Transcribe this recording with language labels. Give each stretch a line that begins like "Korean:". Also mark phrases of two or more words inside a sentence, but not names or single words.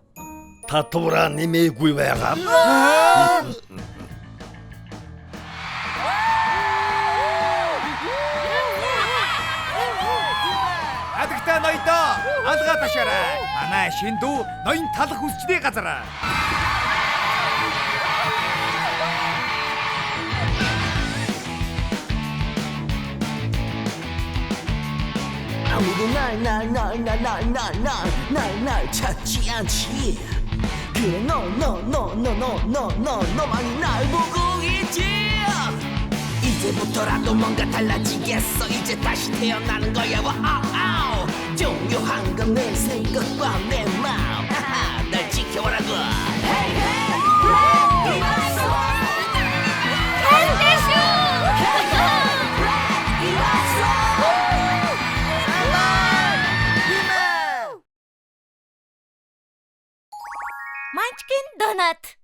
Mongolian: Татвараа нэмээгүй байгаа. Адагтаа ноёдоо алгаа ташаарай. Манай шин дүү ноён талах үсчний газар.
Korean: 아무도 날 찾지 않지. 그래 너만이 날 보고 있지. 이제부터라도 뭔가 달라지겠어. 이제 다시 태어나는 거야. 와우. 중요한 건 내 생각과 내 마음. 날 지켜보라고.
English: Hey hey.
Mongolian: Манчкин донат.